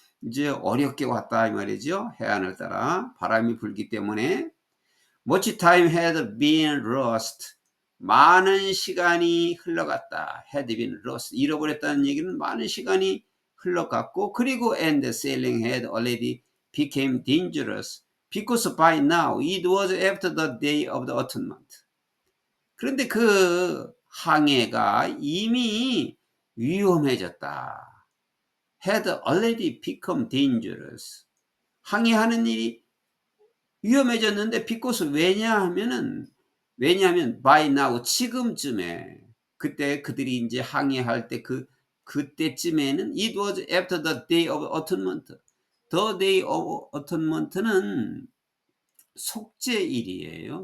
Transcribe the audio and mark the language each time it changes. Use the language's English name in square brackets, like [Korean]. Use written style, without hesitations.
[Korean] 이제 어렵게 왔다 이 말이죠. 해안을 따라 바람이 불기 때문에 [English] much time had been lost. [Korean] 많은 시간이 흘러갔다. [English] had been lost. [Korean] 잃어버렸다는 얘기는 많은 시간이 흘러갔고, 그리고 [English] and sailing had already became dangerous because by now it was after the day of the atonement. [Korean] 그런데 그 항해가 이미 위험해졌다. [English] had already become dangerous. [Korean] 항해하는 일이 위험해졌는데 [English] because [Korean] 왜냐하면 [English] by now [Korean] 지금쯤에 그때 그들이 이제 항해할 때 그때쯤에는 [English] it was after the day of atonement. the day of atonement [Korean] 는 속죄일이에요.